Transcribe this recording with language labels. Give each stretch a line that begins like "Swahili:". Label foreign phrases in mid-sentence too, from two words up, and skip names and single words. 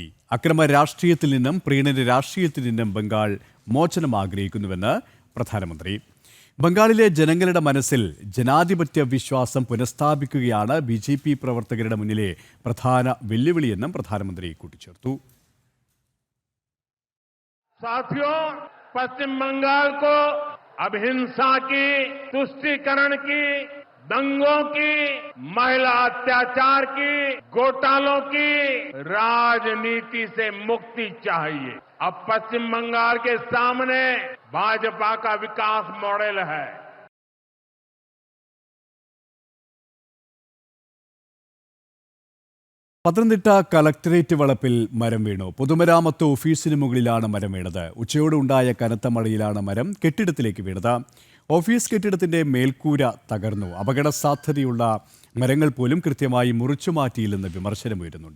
Malayalam: അക്രമ രാഷ്ട്രീയത്തിൽ നിന്നും പ്രീണന രാഷ്ട്രീയത്തിൽ നിന്നും ബംഗാൾ മോചനം ആഗ്രഹിക്കുന്നുവെന്ന് പ്രധാനമന്ത്രി. ബംഗാളിലെ ജനങ്ങളുടെ മനസ്സിൽ ജനാധിപത്യ വിശ്വാസം പുനഃസ്ഥാപിക്കുകയാണ് BJP പ്രവർത്തകരുടെ മുന്നിലെ പ്രധാന വെല്ലുവിളിയെന്നും പ്രധാനമന്ത്രി കൂട്ടിച്ചേർത്തു.
Hindi: साथियों, पश्चिम बंगाल को अब हिंसा की, तुष्टीकरण की, दंगों की, महिला अत्याचार की, घोटालों की राजनीति से मुक्ति चाहिए. अब पश्चिम बंगाल के सामने भाजपा का विकास मॉडल है.
Malayalam: പത്തനംതിട്ട കളക്ടറേറ്റ് വളപ്പിൽ മരം വീണു. പൊതുമരാമത്ത് ഓഫീസിന് മുകളിലാണ് മരം വീണത്. ഉച്ചയോടുണ്ടായ കനത്ത മഴയിലാണ് മരം കെട്ടിടത്തിലേക്ക് വീണത്. ഓഫീസ് കെട്ടിടത്തിന്റെ മേൽക്കൂര തകർന്നു. അപകട സാധ്യതയുള്ള മരങ്ങൾ പോലും കൃത്യമായി മുറിച്ചു മാറ്റിയില്ലെന്ന് വിമർശനമുയരുന്നുണ്ട്.